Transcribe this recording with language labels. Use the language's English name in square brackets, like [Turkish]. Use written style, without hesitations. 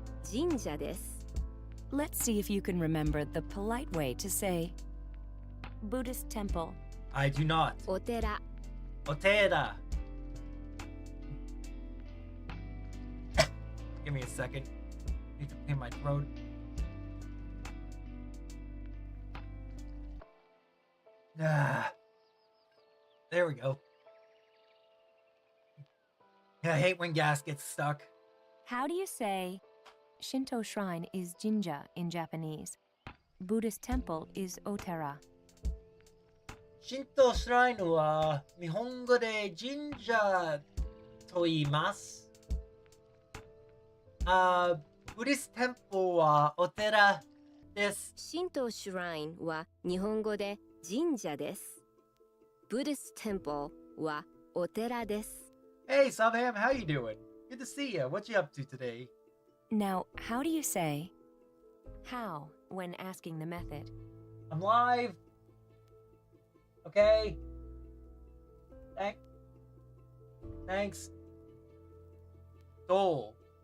[Japanese] 神社です。 [English] Let's see if you can remember the polite way to say Buddhist temple. I do not. [Japanese] お寺 Otera. [English] Give me a second. Need to clear my throat. Ah. There we go. I hate when gas gets stuck. How do you say Shinto shrine is jinja in Japanese? Buddhist temple is otera. [Japanese] 神道シュラインは日本語で神社と言います。ブリステンポルはお寺です。神道シュラインは日本語で神社です。 [English] Buddhist temple [Japanese] はお寺です。 [English] Hey, Subham, how you doing? Good to see you. What you up to today? Now, how do you say how when asking the method? I'm live. Okay. Thanks. ど